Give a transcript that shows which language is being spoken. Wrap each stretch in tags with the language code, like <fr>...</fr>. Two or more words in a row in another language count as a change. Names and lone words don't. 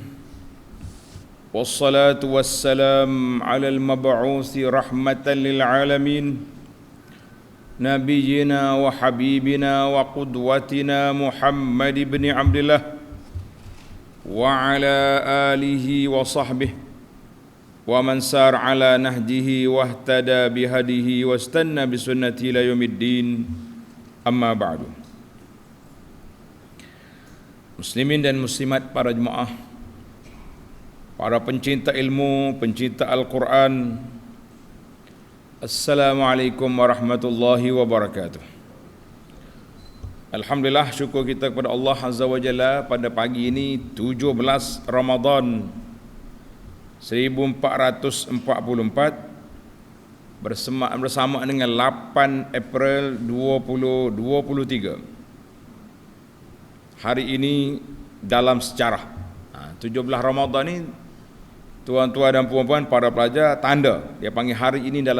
<ar>والصلاة والسلام على المبعوث رحمة للعالمين. نبينا وحبيبنا وقدوتنا محمد بن عبد الله وعلى آله وصحبه ومن سار على نهجه واهتدى بهديه واستن بسنته إلى يوم الدين أما بعد.</ar> <ms>Muslimin dan muslimat, para jemaah, para pencinta ilmu, pencinta Al-Quran,</ms> <ar>السلام عليكم ورحمة الله وبركاته.</ar> <ms>Alhamdulillah, syukur kita kepada Allah</ms> <ar>عز وجل</ar> <ms>pada pagi ini 17 Ramadan 1444 bersama dengan 8 April 2023. Hari ini dalam sejarah 17 Ramadan ini, tuan-tuan dan puan-puan, para pelajar, tanda dia panggil hari ini dalam</ms>